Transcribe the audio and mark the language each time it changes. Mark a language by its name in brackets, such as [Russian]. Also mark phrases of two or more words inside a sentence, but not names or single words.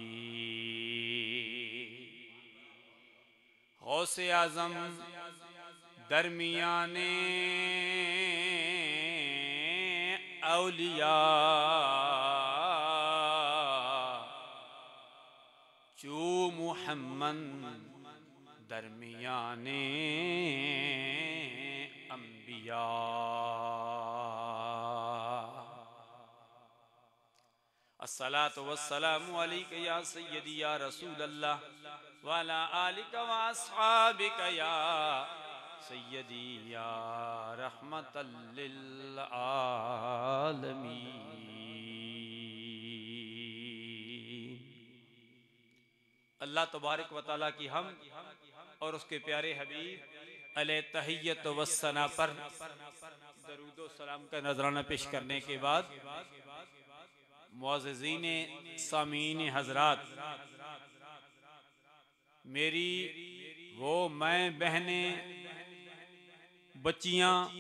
[Persian] غوث اعظم درمیان اولیا، چو محمد درمیان انبیا. [Arabic] الصلاة والسلام عليك يا سيدي يا رسول الله وعلى آلك وأصحابك يا سيدي يا رحمة للعالمين. الله تبارك وتعالى [Urdu] کی ہم اور اس کے پیارے حبیب [Arabic] عليه التحية والثناء [Urdu] پر درود و سلام کا نذرانہ پیش کرنے کے بعد معززین سامعین حضرات، میری وہ میں بہنیں بچیاں